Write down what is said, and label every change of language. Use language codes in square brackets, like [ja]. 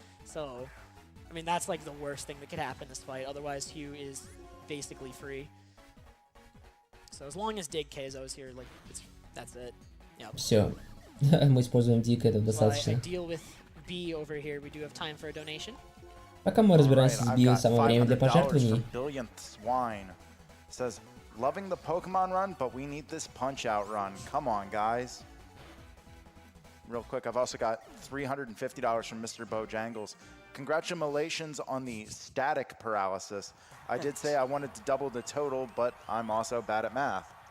[en] So, I mean, that's like the worst thing that could happen in this fight. Otherwise, Hugh is basically free. So as long as Dig KZO is here, like, that's it. Yep. [ru] Все. Мы используем Дик, это [en] While I [ru] достаточно. [en] deal with B over here, we do have time for a donation. [ru] Пока мы разбираемся с Би, самое время для пожертвований. [en] Billionth Swine says, loving the Pokemon run, but we need this Punch-Out run. Come on, guys. Real quick, I've also got $350 from Mr. Bojangles. Congratulations on the static paralysis. I did say I wanted to double the total, but I'm also bad at math.